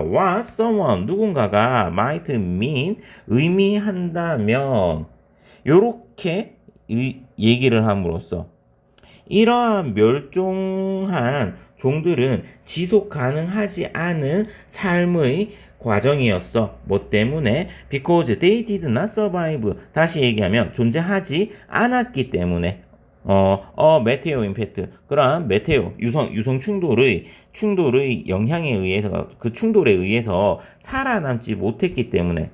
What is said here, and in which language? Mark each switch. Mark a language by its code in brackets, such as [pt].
[en] What someone, [ko] 누군가가 [en] might mean, [ko] 의미한다면 요렇게 얘기를 함으로써 이러한 멸종한 종들은 지속 가능하지 않은 삶의 과정이었어. 뭐 때문에? [en] Because they did not survive. [ko] 다시 얘기하면 존재하지 않았기 때문에. 메테오 임팩트. 그러한 메테오, 유성 충돌의 영향에 의해서, 그 충돌에 의해서 살아남지 못했기 때문에.